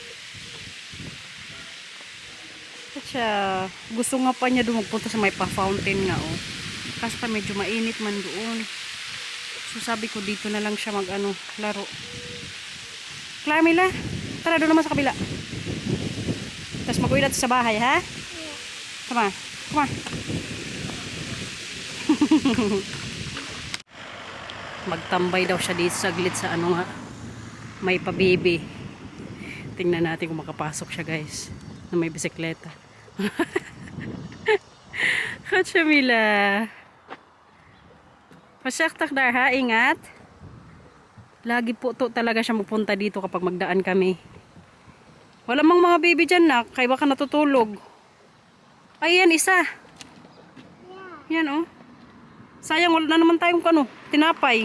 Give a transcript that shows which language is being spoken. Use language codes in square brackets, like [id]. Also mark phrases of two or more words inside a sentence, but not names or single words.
[tl] Kaya gusto nga pa niya doon magpunta sa may pa-fountain nga, oh. Kasi pa medyo mainit man doon. So sabi ko dito na lang siya laro. Mila, tara doon naman sa kabila. Tapos mag-uwi natin sa bahay, ha? [en] Come on. Come on. [tl] Magtambay daw siya dito saglit sa may pabibi. Tingnan natin kung makapasok siya, guys, na may bisikleta. [nl] Goed, Shamila. Voorzichtig daar, [tl] ha? Ingat. Lagi po to talaga siya magpunta dito kapag magdaan kami. Wala mang mga baby dyan, nak. Kaya baka natutulog. Ayan, isa. Yan, oh. Sayang, wala na naman tayong tinapay.